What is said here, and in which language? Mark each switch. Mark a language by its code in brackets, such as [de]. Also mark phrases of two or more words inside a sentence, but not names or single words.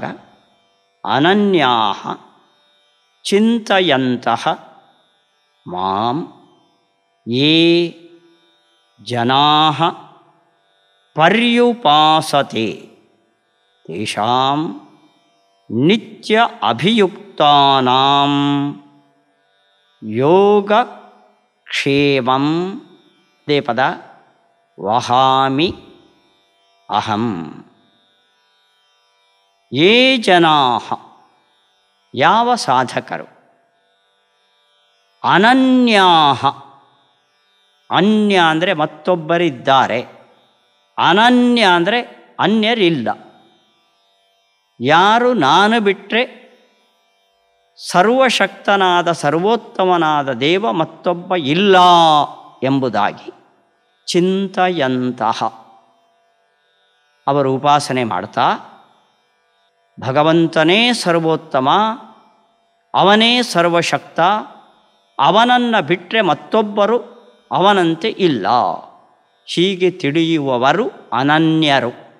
[sa] ಅನನ್ಯಾಃ ಚಿಂತಯಂತಃ ಮಾಂ ಯೇ ಜನಾಃ ಪರ್ಯುಪಾಸತೆ ತೇಷಾಂ ನಿತ್ಯ ಅಭಿಯುಕ್ತಾನಾಂ ಯೋಗಕ್ಷೇಮಂ ದೇ ಪದ ವಹಾಮಿ ಅಹಂ. ಯೇ ಜನಾಃ [kn] ಯಾವ ಸಾಧಕರು, ಅನನ್ಯಾಃ ಅನ್ಯ ಅಂದರೆ ಮತ್ತೊಬ್ಬರಿದ್ದಾರೆ, ಅನನ್ಯ ಅಂದರೆ ಅನ್ಯರಿಲ್ಲ. ಯಾರು ನಾನು ಬಿಟ್ಟರೆ ಸರ್ವಶಕ್ತನಾದ ಸರ್ವೋತ್ತಮನಾದ ದೇವ ಮತ್ತೊಬ್ಬ ಇಲ್ಲ ಎಂಬುದಾಗಿ ಚಿಂತಯಂತಹ ಅವರು ಉಪಾಸನೆ ಮಾಡ್ತಾ ಭಗವಂತನೇ ಸರ್ವೋತ್ತಮ, ಅವನೇ ಸರ್ವಶಕ್ತ, ಅವನನ್ನು ಬಿಟ್ಟರೆ ಮತ್ತೊಬ್ಬರು ಅವನಂತೆ ಇಲ್ಲ, ಹೀಗೆ ತಿಳಿಯುವವರು ಅನನ್ಯರು.